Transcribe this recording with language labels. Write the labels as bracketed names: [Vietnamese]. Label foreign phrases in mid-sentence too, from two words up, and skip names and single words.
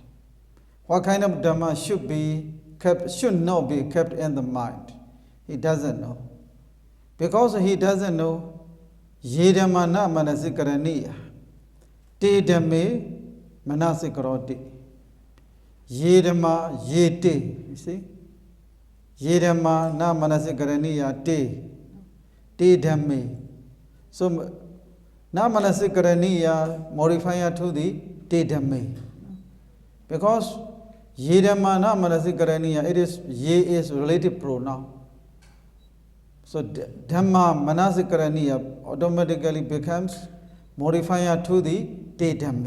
[English] What kind of Dhamma should not be kept in the mind. He doesn't know. Because he doesn't know, [Pali] Yedhamana manasikaraniya. Te Dhamme Manasikaroti. Ye Dhamma Ye Te. [English] You see? [Pali] Ye Dhamma Na Manasikaraniya Te. Te Dhamme. So Na Manasikaraniya [English] modifier to the [Pali] Te Dhamme. Because Ye Dhamma Na Manasikaraniya, [English] it is Ye is relative pronoun. So [Pali] Dhamma Manasikaraniya [English] automatically becomes modifier to the [Pali] Te Dhamme.